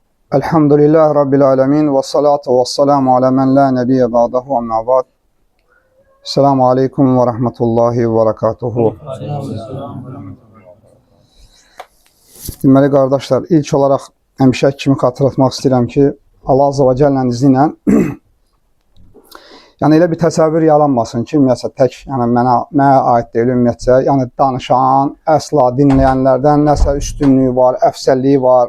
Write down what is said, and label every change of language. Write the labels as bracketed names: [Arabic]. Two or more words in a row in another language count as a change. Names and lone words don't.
[Arabic] الحمد لله رب العالمين والصلاة والسلام على من لا نبي بعده أما بعد. السلام عليكم ورحمة الله وبركاته. [Azerbaijani] Deməli, qardaşlar, ilk olaraq həmişə kimi xatırlatmaq istəyirəm ki, Allah Azze və Cəllənin izni ilə yəni elə bir təsəvvür yaranmasın ki, ümumiyyətlə tək mənə aid deyil, ümumiyyətlə, yəni danışan, əsla dinləyənlərdən nəsə üstünlüyü var, əfsəlliyi var.